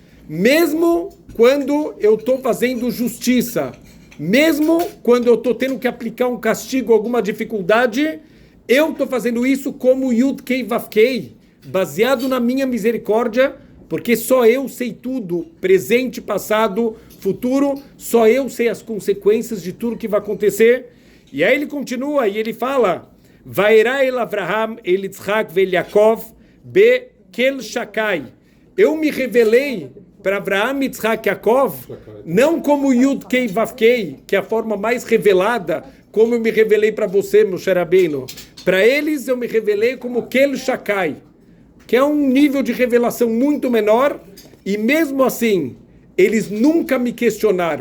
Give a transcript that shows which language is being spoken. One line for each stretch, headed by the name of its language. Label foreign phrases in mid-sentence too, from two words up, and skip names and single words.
Portuguese: Mesmo quando eu estou fazendo justiça, mesmo quando eu estou tendo que aplicar um castigo, alguma dificuldade, eu estou fazendo isso como Yud-Kei Vav-Kei, baseado na minha misericórdia, porque só eu sei tudo, presente, passado, futuro, só eu sei as consequências de tudo que vai acontecer. E aí ele continua e ele fala,
Hebrew: וארא אל אברהם, אל יצחק ואל יעקב, באל שדי.
Portuguese: Eu me revelei para Avraham, Yitzhak e Yaakov, não como Yud-Kei Vav-Kei, que é a forma mais revelada, como eu me revelei para você, Moshe Rabbeinu. Para eles eu me revelei como
Hebrew: אל שדי,
Portuguese: que é um nível de revelação muito menor, e mesmo assim, eles nunca me questionaram.